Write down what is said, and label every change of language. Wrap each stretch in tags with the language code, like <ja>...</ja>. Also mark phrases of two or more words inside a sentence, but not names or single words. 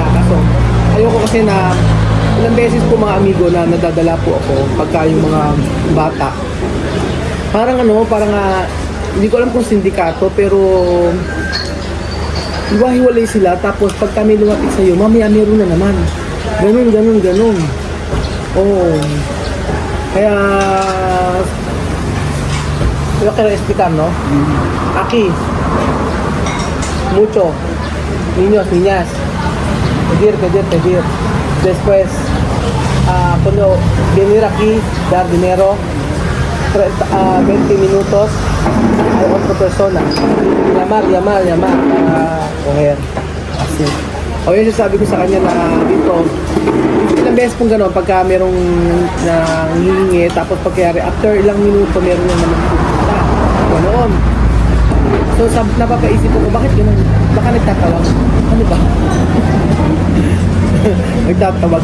<tl>Kaso ayoko kasi na ilang beses po mga amigo na nadadala po ako pagka yung mga bata. Parang hindi ko alam kung sindikato pero hiwa-hiwalay sila tapos pag kami lumapit sa'yo, mamaya meron na naman. Ganun. Oo.</tl> <es>Kaya yo quiero explicar, no? Aquí mucho Niñas. Pedir. Después, cuando venir aquí, dar dinero, 20 minutos a otra persona. Llamar para coger. Así.</es> <tl>O yun sabi ko sa kanya na dito, ilang beses pong gano'n, pagka merong nangihingi, tapos pagkayari, after ilang minuto, meron na naman pupunta. Ganoon. So, napapaisip ko, bakit gano'n? Baka nagtatawag. Ano ba? Nagtatawag.</tl>